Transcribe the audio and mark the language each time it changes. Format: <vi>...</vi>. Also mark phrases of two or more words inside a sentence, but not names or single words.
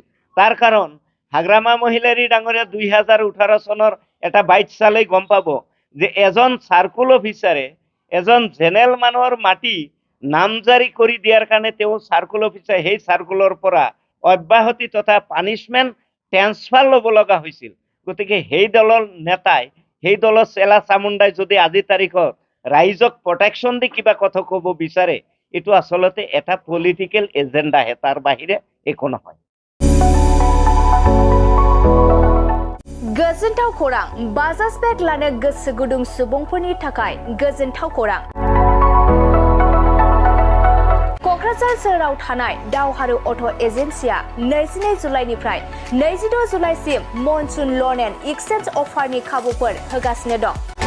<as>তাৰ কাৰণ হাগ্ৰামা মহিলাৰী ডাঙৰীয়া 2018 চনৰ এটা বাইট চালেই গম পাব যে এজন চাৰ্কুল অফিচাৰে এজন জেনেৰেল মানুহৰ মাটি নামজাৰি কৰি দিয়াৰ কাৰণে তেওঁ চাৰ্কুল অফিচাৰ সেই চাৰ্কুলৰ পৰা অব্যাহতি তথা পানিছমেণ্ট ট্ৰেন্সফাৰ ল'ব লগা হৈছিল। গতিকে সেই দলৰ নেতাই সেই দলৰ চেলা চামুণ্ডাই যদি আজিৰ তাৰিখত ৰাইজক প্ৰটেকশ্যন দি কিবা কথা ক'ব বিচাৰে, এইটো আচলতে এটা পলিটিকেল এজেণ্ডাহে, তাৰ বাহিৰে একো নহয়।</as> <brx>गोजोनथाव खौरां, बाजाज बेग लानो गोसो गुदुं सुबुंफोरनि थाखाय गोजोनथाव खौरां। क'क्राझार सोहोराव थानाय दावहारु अट' एजेन्सिया 22 जुलाइनिफ्राय 26 जुलाइसिम</brx> <en>monsoon loan and exchange</en> <brx>अफारनि खाबुफोर होगासिनो दं।</brx>